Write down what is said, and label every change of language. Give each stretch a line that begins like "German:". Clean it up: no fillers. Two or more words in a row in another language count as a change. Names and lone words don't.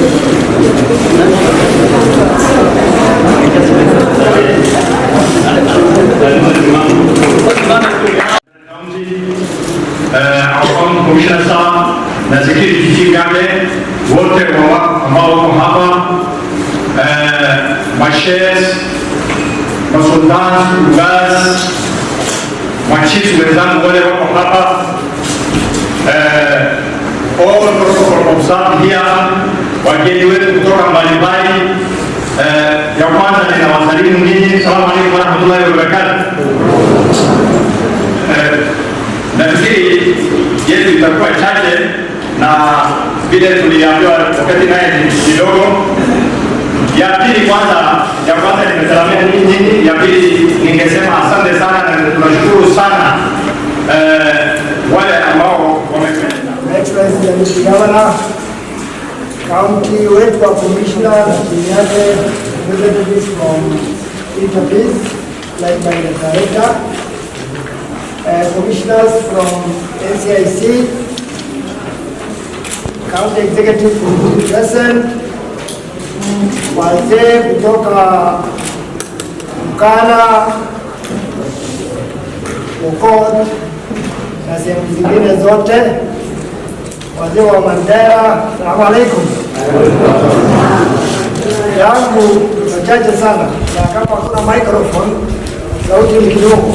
Swahili: Awam Commissioner Sahab na Security Chief Gade wote ambao wako hapa, masheikh, masultan, ugas, machifu wenzangu wale wako hapa,
English: all protocol observed here,
Swahili: wageni wetu kutoka mbalimbali. Ya kwanza ninawasalimu ninyi,
Arabic: السلام عليكم ورحمة الله وبركاته.
Swahili: Nafikiri yetu itakuwa chache na vile tuliambiwa wakati naye ni kidogo. Ya pili kwanza nimesalamia nyinyi. Ya pili ningesema asante sana na tunashukuru sana wale ambao wamekwenda.
English: Excellency Governor,
Swahili: County wetu wa Commissioner na timu yake,
English: representatives from Interpeace led by the Director, commissioners from NCIC, County Executive present,
Swahili: wazee kutoka Turkana, Pokot na sehemu zingine zote, wazee wa Mandera,
Arabic: السلام عليكم.
Swahili: Yangu machache sana, na kama kuna microphone sauti ni kidogo.